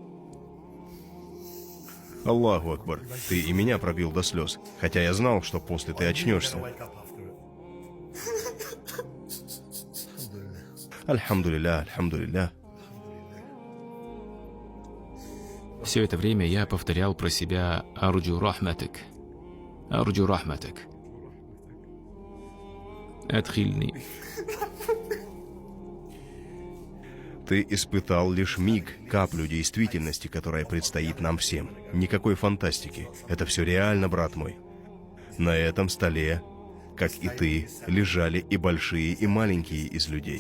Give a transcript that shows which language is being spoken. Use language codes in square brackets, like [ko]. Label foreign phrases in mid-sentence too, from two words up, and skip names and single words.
[ar] الله أكبر, [ru] ты и меня пробил до слез, хотя я знал, что после ты очнешься. [ar] الحمد لله، الحمد لله. [ru] Все это время я повторял про себя [ar] «أرجو رحمتك». «أرجو رحمتك». «أدخلني». [ru] Ты испытал лишь миг, каплю действительности, которая предстоит нам всем. Никакой фантастики. Это все реально, брат мой. На этом столе, как и ты, лежали и большие, и маленькие из людей.